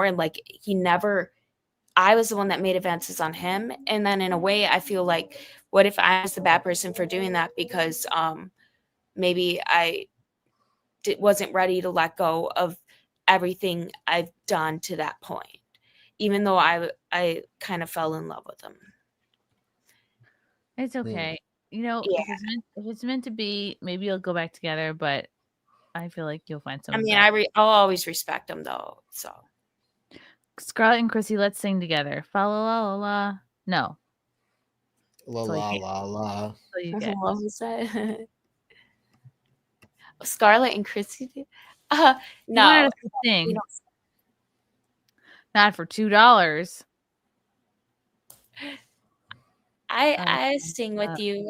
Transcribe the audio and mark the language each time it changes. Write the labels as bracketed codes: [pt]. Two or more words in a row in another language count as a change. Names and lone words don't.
[en] And like I was the one that made advances on him, and then in a way, I feel like, what if I was the bad person for doing that because maybe I wasn't ready to let go of everything I've done to that point, even though I kind of fell in love with him. It's okay. Yeah. If it's meant to be, maybe you'll go back together, but I feel like you'll find I someone mean, better. I'll always respect him though. So Scarlett and Chrissy, let's sing together. Fa la la la la. No. La So you la can't- la la. so you get. What was that? Scarlett and Chrissy. You wanted No, us to sing. you know, Not for $2. I sing with you.